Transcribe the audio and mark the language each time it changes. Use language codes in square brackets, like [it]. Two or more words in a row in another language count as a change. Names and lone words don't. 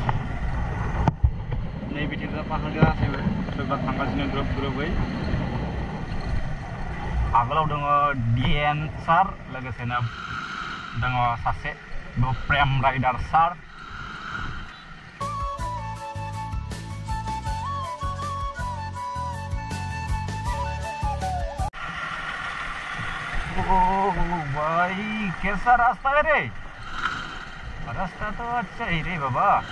[brx] नै बिथिं पाहार गासैबो सोरबा थांगासिनो ग्रोबै आगोलाव दङ DN सार लोगोसेनो दङ सासे प्रेम राइडार सार [hi] भाई कैसा रास्ता है रे रास्ता तो अच्छा ही रे बाबा